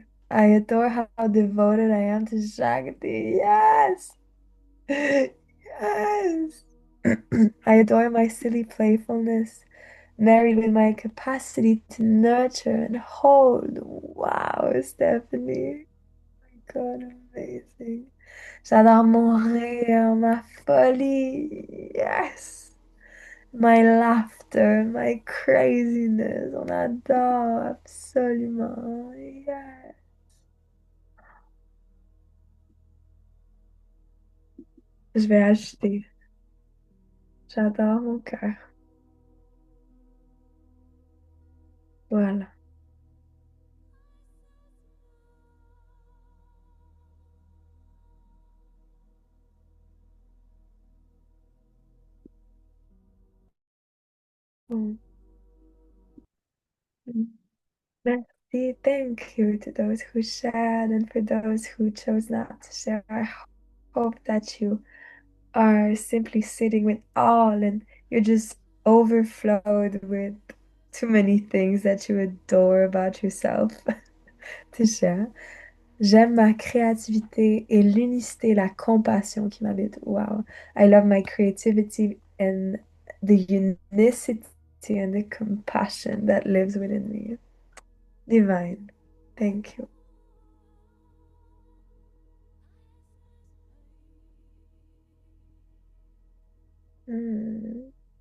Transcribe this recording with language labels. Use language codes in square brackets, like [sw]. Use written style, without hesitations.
[en] I adore how devoted I am to Shakti. Yes. Yes. I adore my silly playfulness, married with my capacity to nurture and hold. Wow, Stephanie. My God, amazing. [fr] J'adore mon rire, ma folie. [en] Yes. My laughter, my craziness. [fr] On adore absolument. Yes. Je vais acheter. J'adore mon cœur. Voilà. Mm. Merci. [en] Thank you to those who shared and for those who chose not to share. I hope that you are simply sitting with all and you're just overflowed with too many things that you adore about yourself to share. [fr] J'aime ma créativité et l'unicité, la compassion qui m'habite. Wow. [en] I love my creativity and the unicity and the compassion that lives within me. Divine. Thank you. Mm.